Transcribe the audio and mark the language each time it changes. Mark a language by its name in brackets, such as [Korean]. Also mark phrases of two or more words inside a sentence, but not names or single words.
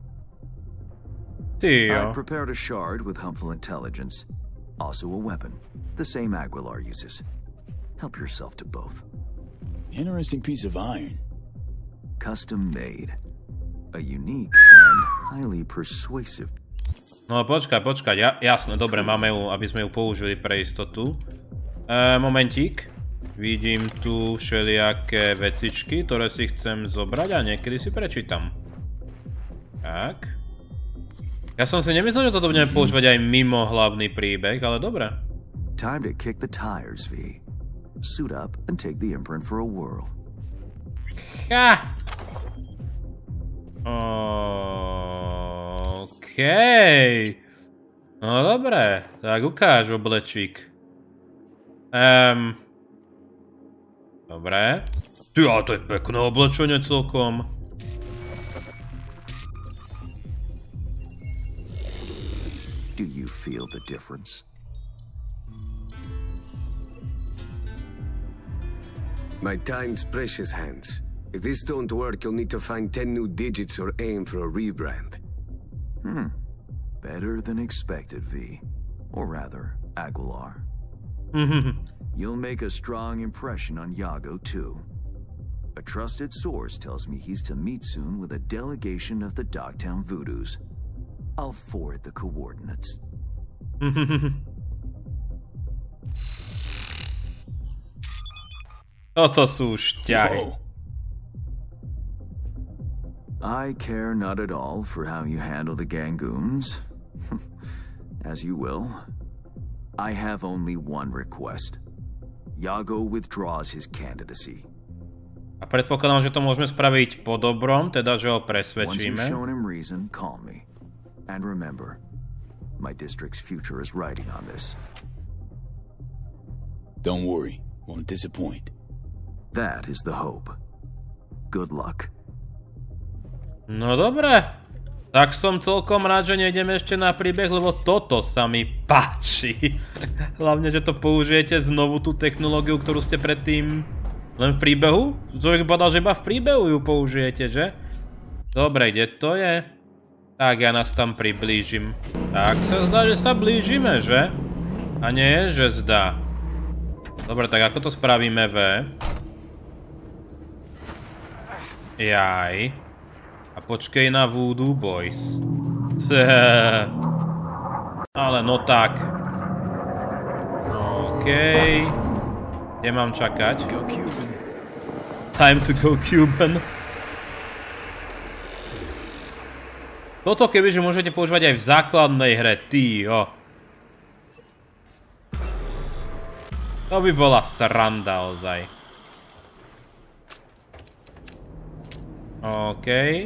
[English] I prepared a shard with harmful intelligence. Also a weapon. The same Aguilar uses. Help yourself to both. Interesting piece of iron. Custom made. A unique and highly persuasive. [Slovak] No počkaj, jasné, dobre, máme ju, aby sme ju použili pre istotu. Momentík. Vidím tu všelijaké vecičky, ktoré si chcem zobrať a niekedy si prečítam. Tak. Ja som si nemyslel, že toto budeme používať aj mimo hlavný príbeh, ale dobre. [English] Time to kick the tires, V. Suit up and take the imprint for a whirl. Ha! [Slovak] Okej. No dobre, tak ukáž oblečík. Dobre. Ty, ale to je pekné oblečenie celkom. [English] Do you feel the difference? My time's precious, Hans. If this don't work, you'll need to find 10 new digits or aim for a rebrand. Better than expected, V. Or rather, Aguilar. You'll make a strong impression on Iago, too. A trusted source tells me he's to meet soon with a delegation of the Dogtown Voodoos. I'll forward the coordinates. [Slovak] Toto sú šťahy. [English] I care not at all for how you handle the gangoons. As you will. I have only one request. Iago withdraws his candidacy. [Slovak] A predpokladám, že to môžeme spraviť po dobrom, teda že ho presvedčíme. [English] Once you've shown him reason, call me. And remember, my district's future is riding on this. Don't worry, won't disappoint. That is the hope. Good luck. [Slovak] No dobre. Tak som celkom rád, že nejdeme ešte na príbeh, lebo toto sa mi páči. Hlavne, že to použijete znovu tú technológiu, ktorú ste predtým len v príbehu? Človek povedal, že iba v príbehu ju použijete, že? Dobre, kde to je? Tak, ja nás tam priblížim. Tak sa zdá, že sa blížime, že? A nie, že zdá. Dobre, tak ako to spravíme, V? Jaj. A počkej na Voodoo Boys. Ale no tak. Okej. Kde mám čakať? [English] Time to go Cuban. [Slovak] Toto kebyže môžete používať aj v základnej hre, jo. To by bola sranda ozaj. Okej.